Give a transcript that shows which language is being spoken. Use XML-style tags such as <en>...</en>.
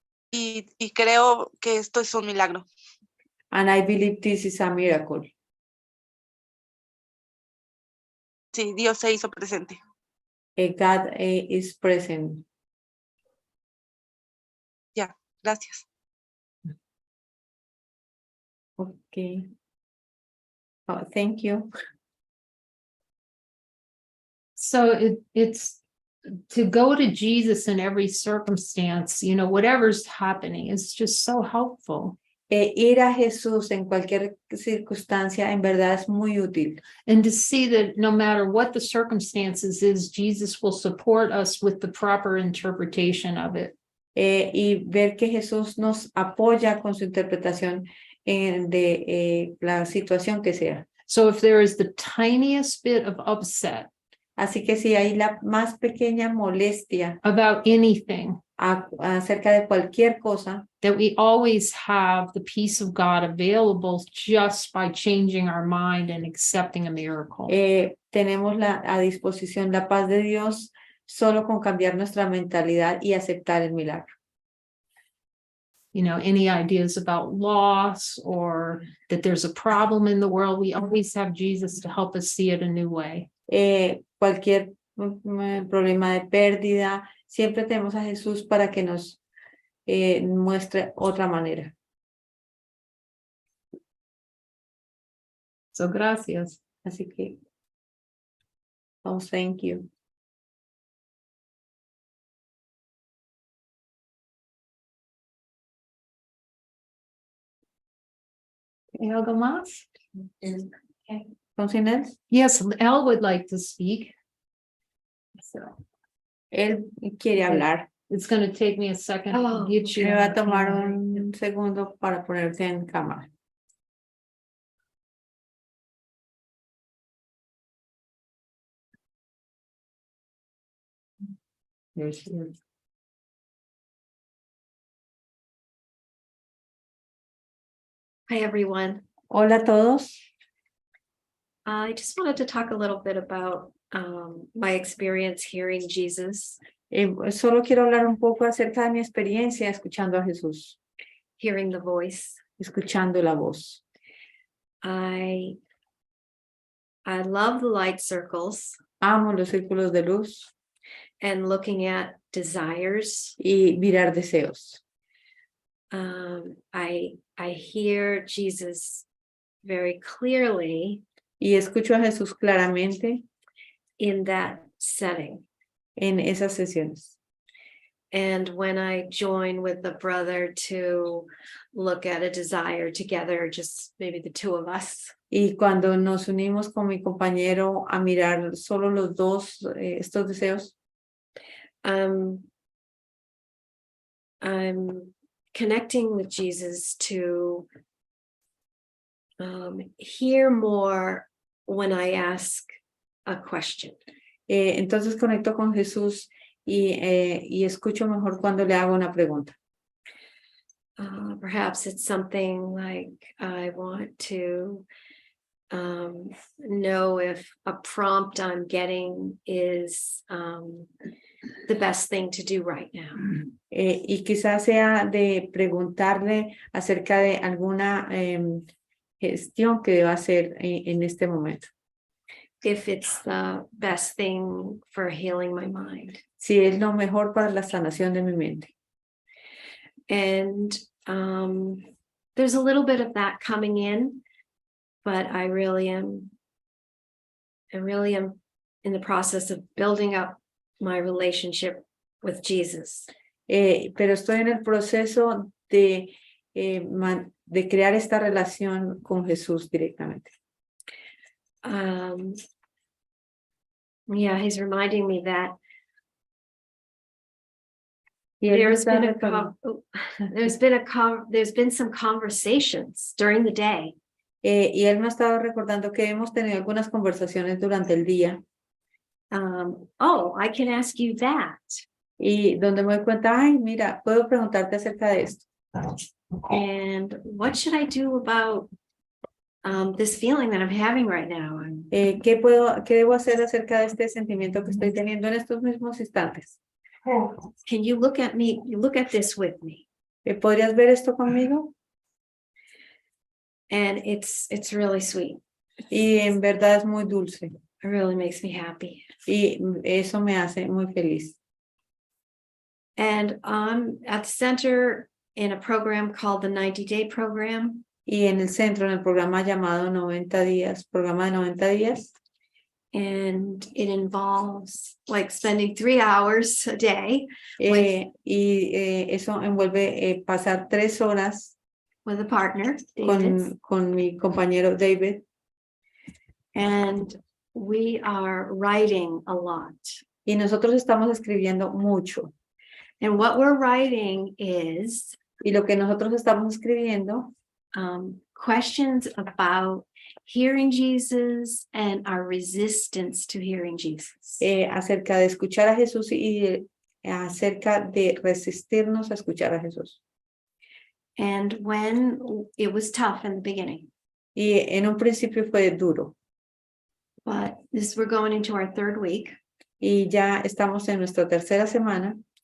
<es>Y creo que esto es un milagro.</es> <en>And I believe this is a miracle.</en> <es>Sí, Dios se hizo presente.</es> <en>God is present.</en> <es>Ya, gracias.</es> <en>Okay. Oh, thank you. So it's to go to Jesus in every circumstance, you know, whatever's happening is just so helpful.</en> <es>Ir a Jesús en cualquier circunstancia en verdad es muy útil.</es> <en>And to see that no matter what the circumstances is, Jesus will support us with the proper interpretation of it.</en> <es>Y ver que Jesús nos apoya con su interpretación de la situación que sea.</es> <en>So if there is the tiniest bit of upset</en> <es>Así que si hay la más pequeña molestia</es> <en>about anything,</en> <es>acerca de cualquier cosa,</es> <en>that we always have the peace of God available just by changing our mind and accepting a miracle.</en> <es>tenemos a disposición la paz de Dios solo con cambiar nuestra mentalidad y aceptar el milagro.</es> <en>You know, any ideas about loss or that there's a problem in the world, we always have Jesus to help us see it a new way.</en> <es>Cualquier problema de pérdida, siempre tenemos a Jesús para que nos muestre otra manera. So gracias. Así que, oh,</es> <en>thank you.</en> <es>¿Algo más?</es> <en>Something else? Yes, Elle would like to speak. So</en> <es>Él quiere hablar.</es> <en>it's going to take me a second to get you.</en> <es>Me va a</es> <en>on</en> <es>tomar</es> <en>camera.</en> <es>un segundo para ponerte en cámara.</es> <en>There she is. Hi, everyone.</en> <es>Hola a todos.</es> <en>I just wanted to talk a little bit about my experience hearing Jesus,</en> <es>Solo quiero hablar un poco acerca de mi experiencia escuchando a Jesús,</es> <en>hearing the voice.</en> <es>escuchando la voz.</es> <en>I love the light circles</en> <es>Amo los círculos de luz</es> <en>and looking at desires.</en> <es>y mirar deseos.</es> <en>I hear Jesus very clearly</en> <es>Y escucho a Jesús claramente</es> <en>in that setting.</en> <es>en esas sesiones.</es> <en>And when I join with the brother to look at a desire together, just maybe the two of us,</en> <es>Y cuando nos unimos con mi compañero a mirar solo los dos estos deseos,</es> <en>I'm connecting with Jesus to hear more when I ask a question.</en> <es>entonces conecto con Jesús y escucho mejor cuando le hago una pregunta.</es> <en>Perhaps it's something like I want to know if a prompt I'm getting is the best thing to do right now.</en> <es>Y quizás sea de preguntarle acerca de alguna gestión que deba hacer en este momento.</es> <en>If it's the best thing for healing my mind.</en> <es>Si es lo mejor para la sanación de mi mente.</es> <en>And there's a little bit of that coming in, but I really am in the process of building up my relationship with Jesus.</en> <es>Pero estoy en el proceso de, de crear esta relación con Jesús directamente.</es> <en>Yeah, he's reminding me that</en> <es>Y él me</es> <en>there's</en> <es>está</es> <en>been</en> <es>recordando-</es> <en>there's been some conversations during the day.</en> <es>y él me ha estado recordando que hemos tenido algunas conversaciones durante el día</es> <en>Oh, I can ask you that.</en> <es>y donde me doy cuenta, ay, mira, puedo preguntarte acerca de esto.</es> <en>And what should I do about this feeling that I'm having right now?</en> <es>¿Qué debo hacer acerca de este sentimiento que estoy teniendo en estos mismos instantes?</es> <en>Can you look at me? You look at this with me.</en> <es>¿Podrías ver esto conmigo?</es> <en>And it's really sweet.</en> <es>Y en verdad es muy dulce.</es> <en>It really makes me happy.</en> <es>Y eso me hace muy feliz.</es> <en>And I'm at the center in a program called the 90-Day Program.</en> <es>Y en el centro, en el programa llamado 90 días, programa de 90 días.</es> <en>And it involves like spending 3 hours a day</en> <es>Eso envuelve pasar 3 horas</es> <en>with a partner, David.</en> <es>con mi compañero David.</es> <en>And we are writing a lot.</en> <es>Y nosotros estamos escribiendo mucho.</es> <en>And what we're writing is</en> <es>Y lo que nosotros estamos escribiendo</es> <en>questions about hearing Jesus and our resistance to hearing Jesus.</en> <es>Acerca de escuchar a Jesús y acerca de resistirnos a escuchar a Jesús.</es> <en>And when it was tough in the beginning.</en> <es>Y en un principio fue duro.</es> <en>But we're going into our 3rd week.</en> <es>Y ya estamos en nuestra 3ª semana.</es>